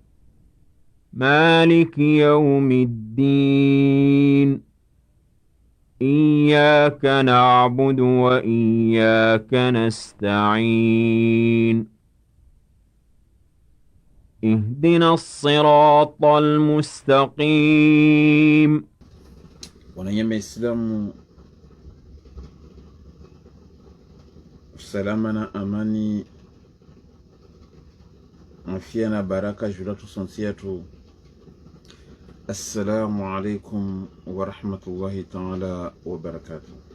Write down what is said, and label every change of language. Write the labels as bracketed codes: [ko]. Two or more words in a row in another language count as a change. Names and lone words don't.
[ar] مالك يوم الدين. إياك نعبد وإياك نستعين. اهدنا الصراط المستقيم. [sw] Wananyama Islamu, usalama na amani, afya na baraka juu yetu sote yetu. [ar] السلام عليكم ورحمة الله تعالى وبركاته.